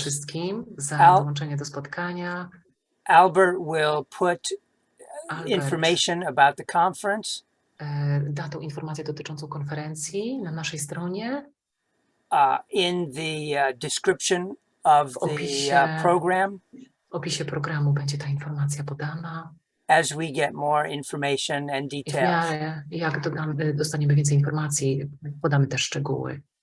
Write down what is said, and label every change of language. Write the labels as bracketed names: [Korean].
[Polish] wszystkim za dołączenie do spotkania. [English] Albert will put Albert information about the conference [Polish] da tą informację dotyczącą konferencji na naszej stronie. [English] In the description of the program. [Polish] W opisie programu będzie ta informacja podana. [English] As we get more information and details. [Polish] Jak dostaniemy więcej informacji, podamy też szczegóły.